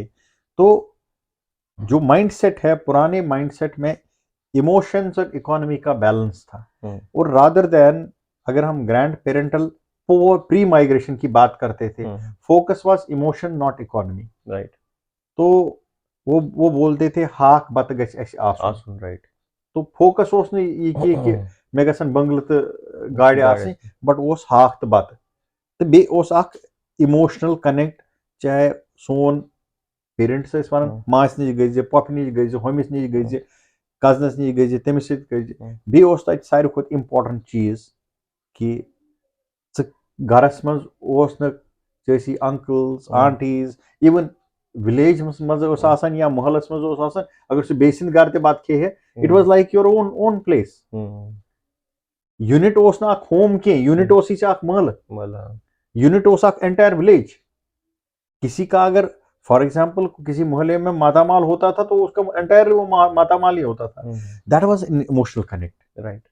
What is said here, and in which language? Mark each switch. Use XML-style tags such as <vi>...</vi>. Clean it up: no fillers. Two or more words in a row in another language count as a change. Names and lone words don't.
<hi>तो जो माइंडसेट है, पुराने माइंडसेट में इमोशंस और इकोनॉमी का बैलेंस था। हुँ। और</hi> <en>rather than,</en> <hi>अगर हम</hi> <en>grand parental pre migration</en> <hi>की बात करते थे, हुँ।</hi> <en>focus was emotion not economy. राइट।</en> <hi>तो वो बोलते थे</hi> <ks>हाक बत गछ अस आसुन। आसन। राइट। तो फोकस ओस नह यह कि मे गसन बंगल तो गाड़ी गाड़ी। आसि, बट ओस हाक तो बत। तो बे ओस अख</ks> <en>emotional connect,</en> <ks>चाहे सोन पेरेंट्स वन हुँ। मास नश गई, पप नश गई, होमिस नश हुँ। गई, कजनस नश गई, तमिस सत हुँ। बे ओस तत सारी खुद इम्पोर्टेंट चीज कि गरस मज ओस न जैसी अंकल्स हुँ। आंटीज, इवन विलेज मज ओस हुँ। आसान या मोहल्लस मज ओस आसान, अगर सह बेसिन घर ते बात खे है,</ks> <en>it हुँ। was like your own own place. हुँ।</en> <ks>यूनिट ओस ना होम के, यूनिट हुँ। ओस ही महल,</ks> <hi>मतलब।</hi> <en>unit ओस entire village.</en> <hi>किसी का अगर</hi> <en>for example</en> <hi>किसी मोहल्ले में मातामाल होता था, तो उसका एंटायर वो मातामाल ही होता था। हुँ।</hi> <en>that was an emotional connect. राइट।</en>